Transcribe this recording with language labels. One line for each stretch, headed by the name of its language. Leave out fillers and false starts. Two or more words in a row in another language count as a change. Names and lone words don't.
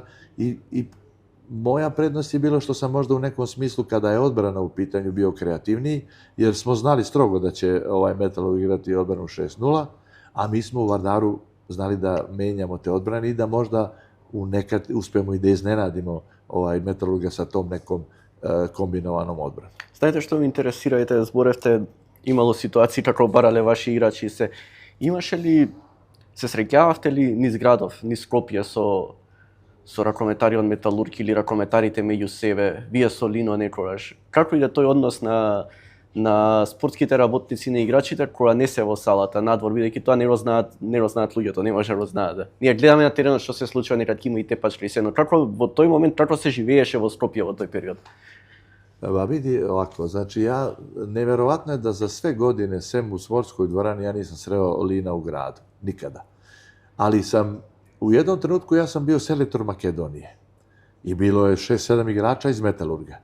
Serbian: I moja prednost je bilo što sam možda u nekom smislu, kada je odbrana u pitanju, bio kreativniji, jer smo znali strogo da će Metalurg igrati odbranu 6-0, a mi smo u Vardaru znali da menjamo te odbrane i da možda nekad uspemo i da iznenadimo Metalurga sa tom nekom kombinovanom odbranom.
Macedonian: Знаете што ме интересира, зборевте, имало ситуации како барале ваши играчи се. Имаше ли, се среќававте ли низ градов, низ Скопје со ракометари од Металург или ракометарите меѓу себе, вие со Лино некогаш? Како иде тој однос на спортските работници, на играчите кога не се во салата, надвор, бидејќи тоа не го знаат луѓето, не може да го знаат. Ние гледаме на теренот што се случува, некад има и тепачки и сено. Како во тој момент, како се живееше во Скопје во тој период?
Serbian: Ba vidi ovako, znači neverovatno je da za sve godine, sem u sportskoj dvorani, ja nisam sreo Lina u gradu, nikada. Ali u jednom trenutku ja sam bio selektor Makedonije i bilo je 6-7 igrača iz Metalurga.